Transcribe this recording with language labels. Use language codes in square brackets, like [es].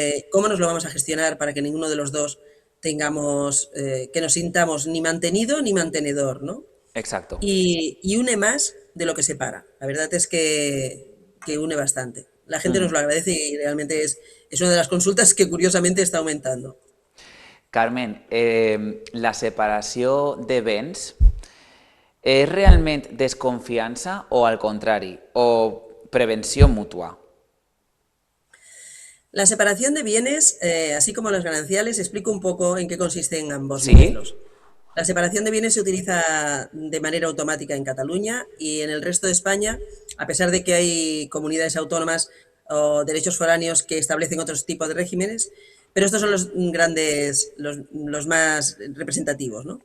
[es] ¿Cómo nos lo vamos a gestionar para que ninguno de los dos tengamos, que nos sintamos ni mantenido ni mantenedor, ¿no? Exacto. Y une más de lo que separa. La verdad es que une bastante. La gente nos lo agradece y realmente es una de las consultas que curiosamente está aumentando. [ca] Carmen, la separació de béns és realment desconfiança o al contrari, o prevenció mútua? [es] La separación de bienes, así como los gananciales, explico un poco en qué consisten ambos ¿Sí? modelos. La separación de bienes se utiliza de manera automática en Cataluña y en el resto de España, a pesar de que hay comunidades autónomas o derechos foráneos que establecen otros tipos de regímenes, pero estos son los grandes, los más representativos, ¿no?